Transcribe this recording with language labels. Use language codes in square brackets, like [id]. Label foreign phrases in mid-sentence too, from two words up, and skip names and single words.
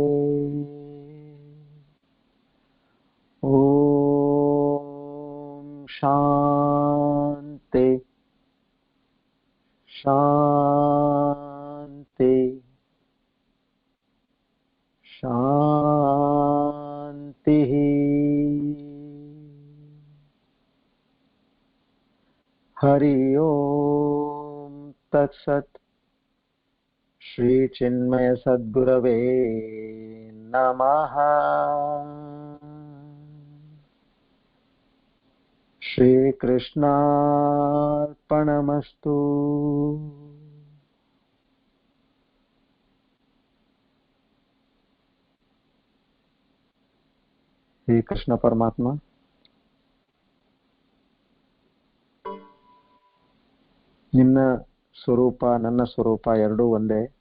[sa] ಓಂ ಶಾಂತಿ ಶಾಂತಿ ಶಾಂತಿ. ಹರಿ ಓಂ ತತ್ಸತ್. ಶ್ರೀ ಚಿನ್ಮಯ ಸದ್ಗುರವೇ ನಮಃ. ಶ್ರೀಕೃಷ್ಣಾರ್ಪಣಮಸ್ತು. [kn] ಶ್ರೀ ಕೃಷ್ಣ ಪರಮಾತ್ಮ ನಿನ್ನ ಸ್ವರೂಪ ನನ್ನ ಸ್ವರೂಪ ಎರಡೂ ಒಂದೇ.